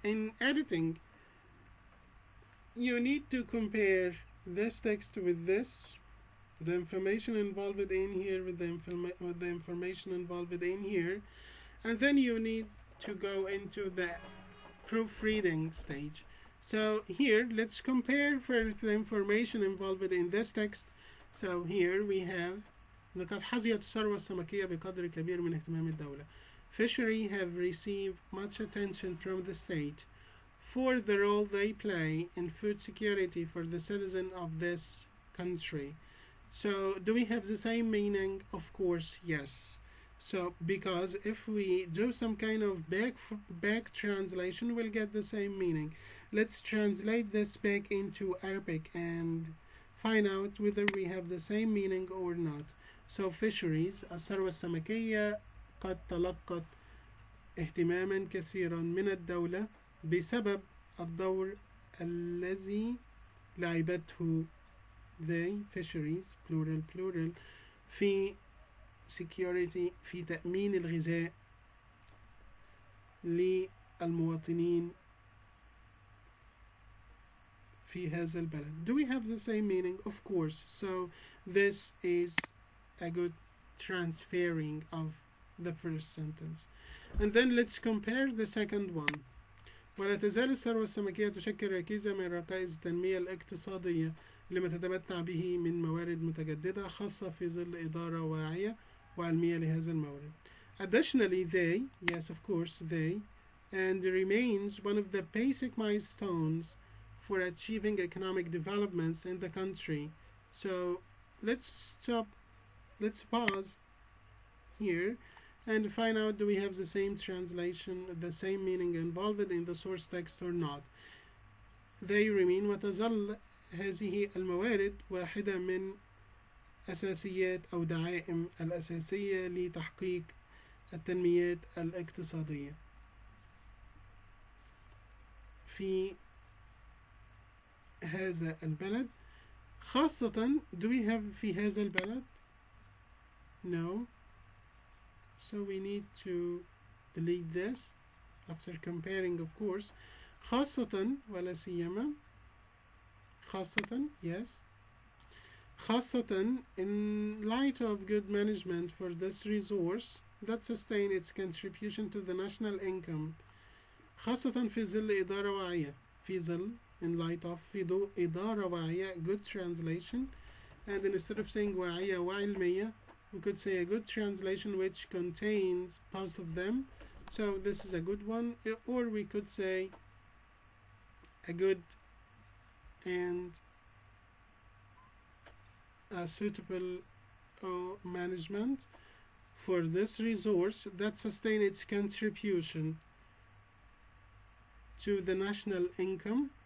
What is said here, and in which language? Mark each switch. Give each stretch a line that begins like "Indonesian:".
English: In editing, you need to compare this text with this, the information involved in here with the information involved in here, and then you need to go into the proofreading stage. So here, let's compare first the information involved in this text. So here we have
Arabic: لقد حظيت الثروة السمكية بقدر كبير من اهتمام الدولة.
English: Fishery have received much attention from the state for the role they play in food security for the citizen of this country. So do we have the same meaning? Of course, yes. So because if we do some kind of back translation, we'll get the same meaning. Let's translate this back into Arabic and find out whether we have the same meaning or not. So fisheries,
Arabic: الثروة السمكية قد تلقت اهتماما كثيرا من الدولة بسبب الدور الذي لعبته
English: they, fisheries, plural,
Arabic: في
English: security,
Arabic: في تأمين الغذاء للمواطنين في هذا البلد.
English: Do we have the same meaning? Of course. So this is a good transferring of the first sentence. And then let's compare the second one.
Arabic: ولا تزال الثروة السمكية تشكل ركيزة من ركائز التنمية الاقتصادية لما تتمتع به من موارد متجددة خاصة في ظل إدارة واعية وعلمية لهذا المورد.
English: Additionally, they, yes of course, they, and remains one of the basic milestones for achieving economic developments in the country. So let's pause here and find out, do we have the same translation, the same meaning involved in the source text or not. They remain
Arabic: وتظل هذه الموارد واحدة من أساسيات أو دعائم الأساسية لتحقيق التنميات الاقتصادية في هذا البلد. خاصة,
English: do we have
Arabic: في هذا البلد?
English: No. So we need to delete this after comparing, of course.
Arabic: خاصة ولا سيما. خاصة,
English: yes.
Arabic: خاصة
English: in light of good management for this resource that sustain its contribution to the national income.
Arabic: خاصة في ظل إدارة واعية. في ظل,
English: in light of,
Arabic: في ضوء إدارة واعية,
English: good translation. And instead of saying
Arabic: واعية وعلمية,
English: we could say a good translation which contains both of them. So this is a good one, or we could say a good and a suitable management for this resource that sustain its contribution to the national income.